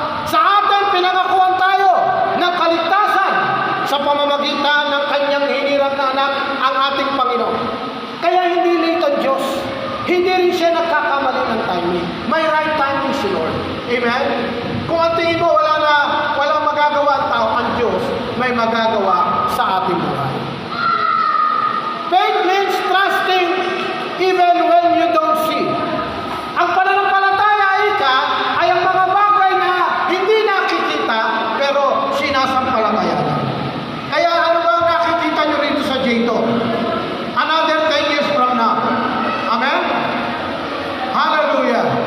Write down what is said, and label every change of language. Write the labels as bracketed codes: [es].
[tl] Sa atin, pinangakuan tayo ng kaligtasan sa pamamagitan ng kanyang hinirang na anak, ang ating Panginoon. Kaya hindi late ang Diyos. Hindi rin siya nagkakamali ng timing. May right timing si Lord. Amen? Kung ang tingin mo walang magagawa ang tao, ang Diyos may magagawa sa ating buhay. [en] Faith means trusting even when you don't see. [tl] Ang pananampalataya ay ang mga bagay na hindi nakikita pero sinasampalatayanan. Kaya ano ba ang nakikita nyo rito sa Jayto? [en] Another 10 years from now. [tl] Amen? Hallelujah.